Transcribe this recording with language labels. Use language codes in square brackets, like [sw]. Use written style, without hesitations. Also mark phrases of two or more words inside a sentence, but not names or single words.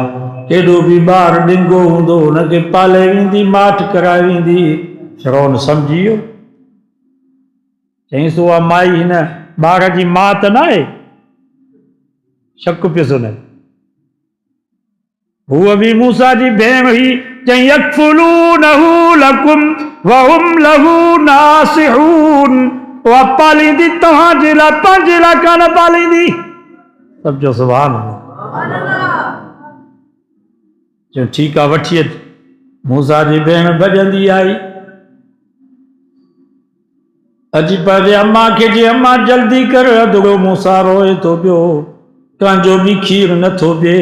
[sd] केॾो बि ॿार ॾिंगो हूंदो हुनखे पाले वेंदी, माठ कराए वेंदी। फ़िरौन सम्झी वियो, चईंसि उहा माई हिन ॿार जी मां त न आहे? शक पियुसि हुन, हूअ बि मूसा जी भेण हुई। [ar] चईं يكفلونه لكم وهم له ناصحون, [sd] उहा पालींदी तव्हांजे लाइ, पंहिंजे लाइ कान पालींदी। सभु चयो [ar] سبحان الله. [sd] चयो ठीकु आहे वठी अच। मूसा जी भेण भॼंदी आई, अची पंहिंजे अम्मा खे चई अम्मा जल्दी कर, अधुरो मूसा रोए थो पियो, कंहिंजो बि खीर नथो पिए।